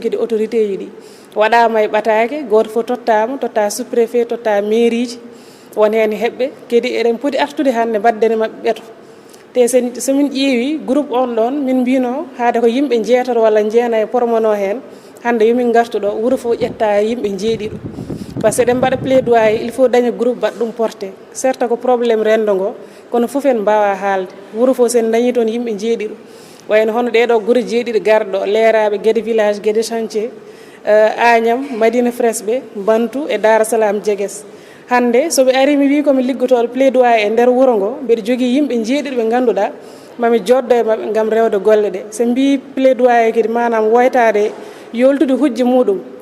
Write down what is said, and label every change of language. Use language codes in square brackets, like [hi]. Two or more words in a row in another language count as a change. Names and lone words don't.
[ff] kadi autorité ji ɗi waɗama e ɓatake goto fof totta sous-préfet totta mairie ji won hen heɓɓe kadi eɗen poti artude hande mbaddene mabɓe ɓeeto te somin ƴeewi groupe on ɗon min mbino haade ko yimɓe jeetato walla jeena e pormono hen hande yomin gartu ɗo wuuro fof ƴetta yimɓe jeeɗiɗo [fr] par ce que [ff] eɗen mbaɗa plaidoyer [fr] il faut [ff] daña groupe mbaɗa ɗum porté certes ko probléme rendo ngo kono foof en mbawa haalde wuuro fof sen dañi toon yimɓe jeeɗiɗo wayno hono ɗeɗo guure jeeɗiɗo garɗo leeraɓe Guédé village Guédé chantier Agnam Madina Fresh ɓe Bantu e Dara Salam Diegues hande soɓe ari mi wi komi liggotoɗo plaidoyer e nder wuuro ngo mbeɗa jogui yimɓe jeeɗiɗo ɓe ganduɗa mami joddo e mabɓe gam rewde golle ɗe so mbi plaidoyer kadi manam woytade yoltude hujja muɗum